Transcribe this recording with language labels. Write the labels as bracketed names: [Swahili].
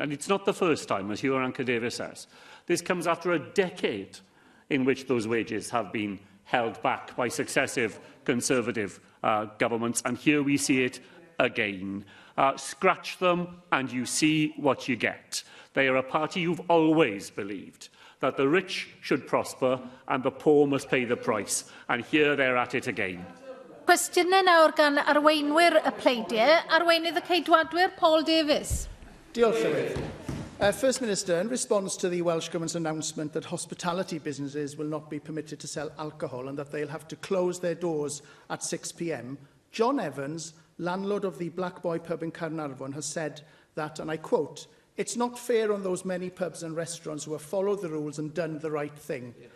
[English] And it's not the first time, as yw'r Davies says. This comes after a decade in which those wages have been held back by successive Conservative governments, and here we see it again. Scratch them and you see what you get. They are a party who've always believed that the rich should prosper and the poor must pay the price, and here they're at it again. [Welsh] Cwestiynau nawr gan arweinwyr y pleidiau. Arweinydd y Ceidwadwyr, Paul Davies. Diolch, Llywydd. [English] First Minister, in response to the Welsh Government's announcement that hospitality businesses will not be permitted to sell alcohol and that they'll have to close their doors at 6 p.m, John Evans, landlord of the Black Boy pub in Caernarfon, has said that, and I quote, "It's not fair on those many pubs and restaurants who have followed the rules and done the right thing.